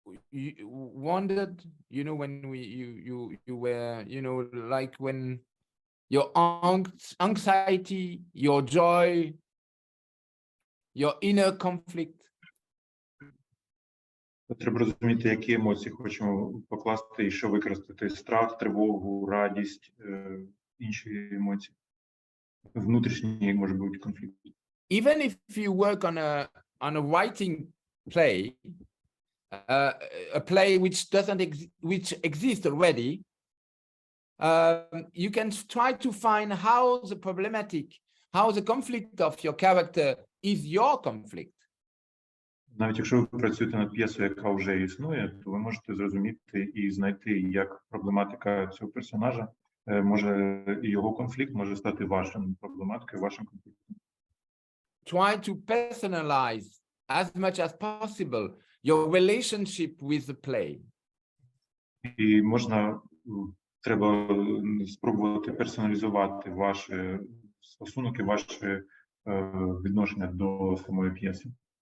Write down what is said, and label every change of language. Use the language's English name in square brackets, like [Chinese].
[English] you wondered, you know, when you were, you know, like when your anxiety, your joy, your inner conflict. [Ukrainian] Треба розуміти, які емоції хочемо покласти і що використати: страх, тривогу, радість, інші емоції. Внутрішній може бути конфлікт. [English] Even if you work on a writing play, a play which which exists already, you can try to find how the conflict of your character is your conflict. [Ukrainian] Навіть якщо ви працюєте над п'єсою, яка вже існує, то ви можете зрозуміти і знайти, як проблематика цього персонажа може, його конфлікт може стати вашим проблематикою, вашим конфліктом. [English] Try to personalize as much as possible your relationship with the play. [Ukrainian] І треба спробувати персоналізувати ваші стосунки, ваші відношення до самої п'єси.